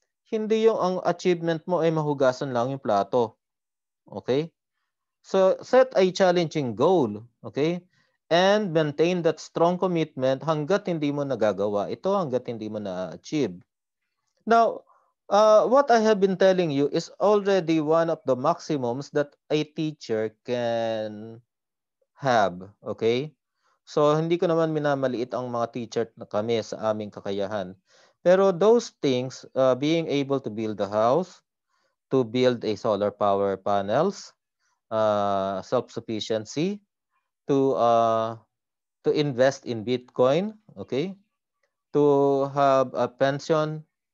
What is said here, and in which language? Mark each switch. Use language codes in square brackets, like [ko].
[tl] Hindi yung ang achievement mo ay mahugasan lang yung plato. Okay? [en] So set a challenging goal, okay? And maintain that strong commitment [tl] hangga't hindi mo nagagawa ito, hangga't hindi mo na-achieve. [en] Now, what I have been telling you is already one of the maximums that a teacher can have, okay? [tl] So hindi ko naman minamaliit ang mga teacher na kami sa aming kakayahan. [en] Pero those things, being able to build a house, to build a solar power panels, self-sufficiency, to uh, to invest in Bitcoin, okay, to have a pension.